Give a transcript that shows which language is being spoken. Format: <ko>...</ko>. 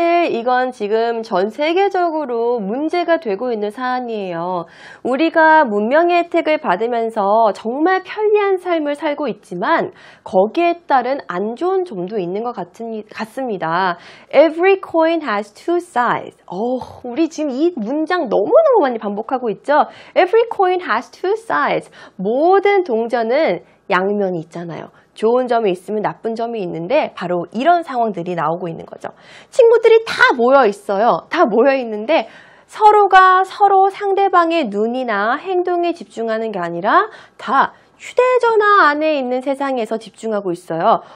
<ko>이건 지금 전 세계적으로 문제가 되고 있는 사안이에요. 우리가 문명의 혜택을 받으면서 정말 편리한 삶을 살고 있지만 거기에 따른 안 좋은 점도 있는 것 같습니다.</ko> <en>Every coin has two sides.</en> <ko>우리 지금 이 문장 너무너무 많이 반복하고 있죠?</ko> <en>Every coin has two sides.</en> <ko>모든 동전은 양면이 있잖아요. 좋은 점이 있으면 나쁜 점이 있는데 바로 이런 상황들이 나오고 있는 거죠. 친구들이 다 모여 있어요. 다 모여 있는데 서로가 서로 상대방의 눈이나 행동에 집중하는 게 아니라 다 휴대전화 안에 있는 세상에서 집중하고 있어요.</ko>